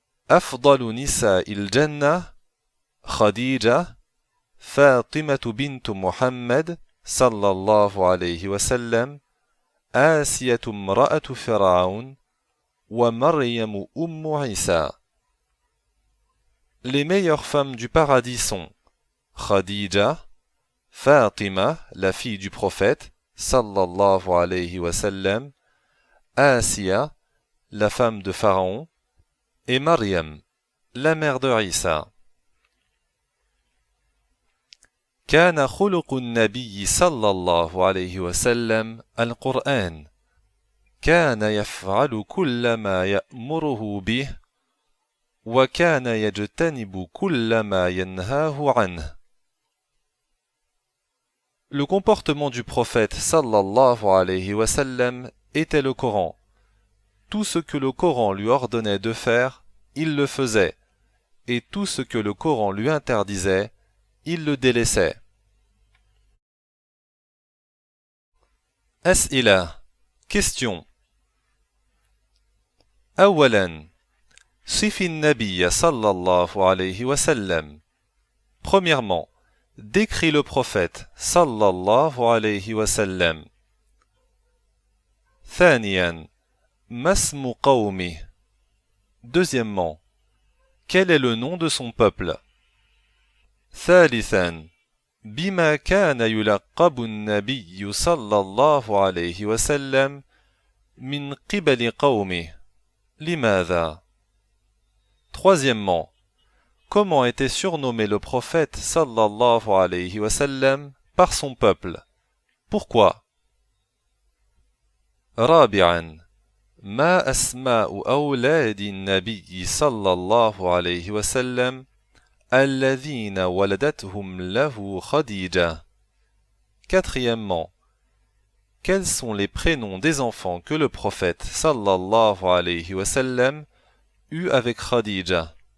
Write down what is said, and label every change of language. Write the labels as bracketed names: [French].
[Arabic] أفضل نساء الجنة خديجة فاطمة بنت محمد صلى الله عليه وسلم آسية امرأة فرعون ومريم أم عيسى. [French] Les meilleures femmes du paradis sont Khadija, Fatima, la fille du prophète sallallahu alayhi wa sallam, Asiya, la femme de Pharaon, et Maryam, la mère de Isa. [Arabic] كان خلق النبي صلى الله عليه وسلم القرآن. كان يفعل كل ما يأمره به وكان يجتنب كل ما ينهاه عنه. [French] Le comportement du prophète sallallahu alayhi wa sallam était le Coran. Tout ce que le Coran lui ordonnait de faire, il le faisait, et tout ce que le Coran lui interdisait, il le délaissait. As'ila. Question. [Arabic] أولاً صف النبي صلى الله عليه وسلم. [French] Premièrement, décris le prophète sallallahu alayhi wa sallam. [Arabic] ثانياً ما اسم قومه. [French] Deuxièmement, quel est le nom de son peuple? [Arabic] ثالثاً بما كان يلقب النبي صلى الله عليه وسلم من قبل قومه. لماذا؟ [French] Troisièmement, comment était surnommé le prophète sallallahu alayhi wa sallam par son peuple? Pourquoi? [Arabic] رابعاً ما أسماء أولاد النبي صلى الله عليه وسلم الذين ولدتهم له خديجة. [French] Quatrièmement, quels sont les prénoms des enfants que le prophète sallallahu alayhi wa sallam eut avec Khadija?